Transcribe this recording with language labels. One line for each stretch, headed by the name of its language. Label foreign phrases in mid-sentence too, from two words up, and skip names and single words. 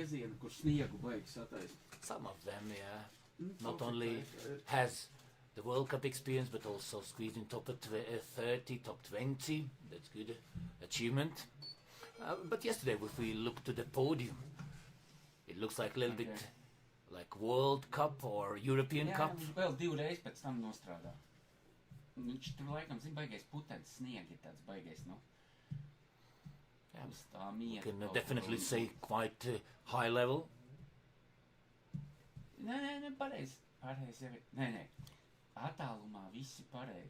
English: Some of them, yeah, not only has the World Cup experience, but also squeezed in top 30, top 20. That's good achievement. But yesterday, if we look to the podium, it looks like a little bit like World Cup or European Cup.
Latvian: Viņš vēl divreiz pēc tam nostrādā. Viņš tur laikam, zin, baigais putens, sniegi ir tāds baigais, nu. Uz tā miera.
English: Can definitely say quite high level.
Latvian: Nē, pareizi. Pareizi jau ir. Nē. Attālumā visi pareizi.